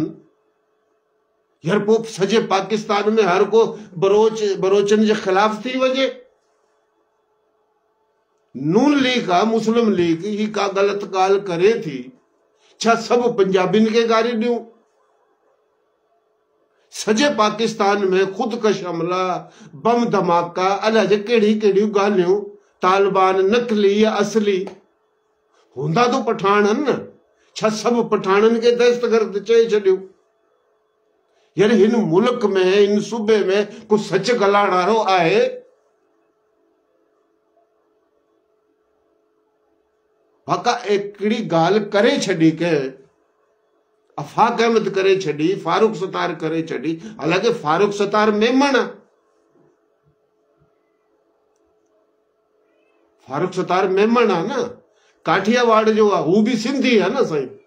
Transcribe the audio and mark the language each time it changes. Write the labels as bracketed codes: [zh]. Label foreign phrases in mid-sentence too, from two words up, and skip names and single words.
[sd] यार पोइ सॼे पाकिस्तान में हर को बरोचनि जे ख़िलाफ़ थी वञे। नून लीग आहे, मुस्लिम लीग, ही का ग़लति ॻाल्हि करे थी, छा सभु पंजाबियुनि खे गारी ॾियूं? सॼे पाकिस्तान में ख़ुदकश हमला, बम धमाका, अलाए जे कहिड़ी कहिड़ियूं ॻाल्हियूं, तालिबान नकली या असली, हूंदा तो पठान आहिनि न, छा सभु पठाननि खे दहशतगर्द चई छॾियूं? यानी हिन मुल्क में, हिन सूबे में को सच ॻाल्हाइण वारो आहे? बाक़ा हिकिड़ी ॻाल्हि करे छॾी के अफ़ाक अहमद करे छॾी, फारूक सतार करे छॾी, हालांकि फारूक सतार मेमन आहे, फारूक सतार मेमन आहे न, काठियावाड़ जो आहे, हू बि सिंधी आहे न साईं।